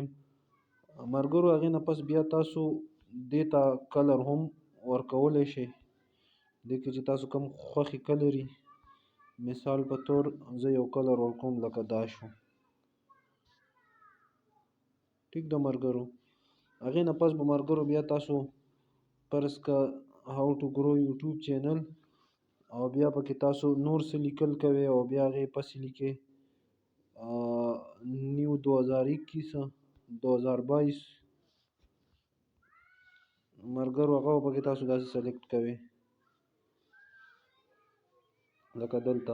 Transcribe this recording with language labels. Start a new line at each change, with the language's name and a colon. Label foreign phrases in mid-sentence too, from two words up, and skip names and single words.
Pashto: مرګرو هغې نه پس بیا تاسو دې ته کلر هم ورکولی شئ. دې کې چې تاسو کوم خوښې کلر وي. مثال په طور زه یو کلر ورکوم لکه دا شو. ټیک ده مرګرو، هغې نه پس به مرګرو بیا تاسو فرض که
English: how to grow YouTube channel
Pashto: او بیا پکې تاسو نور څه لیکل کوئ او بیا هغې پسې لیکئ نیو 2021 مرګرو هغه به پکې تاسو داسې سلیکټ کوئ لکه دلته.